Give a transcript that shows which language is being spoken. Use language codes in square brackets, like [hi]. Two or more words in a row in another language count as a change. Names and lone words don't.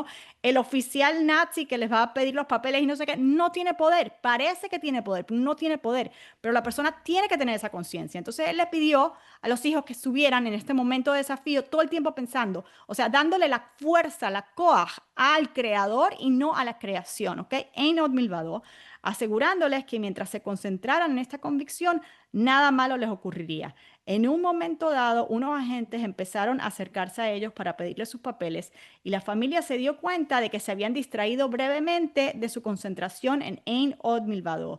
[es] El oficial nazi que les va a pedir los papeles y no sé qué, no tiene poder, parece que tiene poder, no tiene poder, pero la persona tiene que tener esa conciencia. Entonces él le pidió a los hijos que estuvieran en este momento de desafío todo el tiempo pensando, o sea, dándole la fuerza, la coaj al creador y no a la creación, ¿ok? [he] אין עוד מלבדו, [es] asegurándoles que mientras se concentraran en esta convicción, nada malo les ocurriría. En un momento dado, unos agentes empezaron a acercarse a ellos para pedirles sus papeles y la familia se dio cuenta de que se habían distraído brevemente de su concentración en [he] אין עוד מלבדו.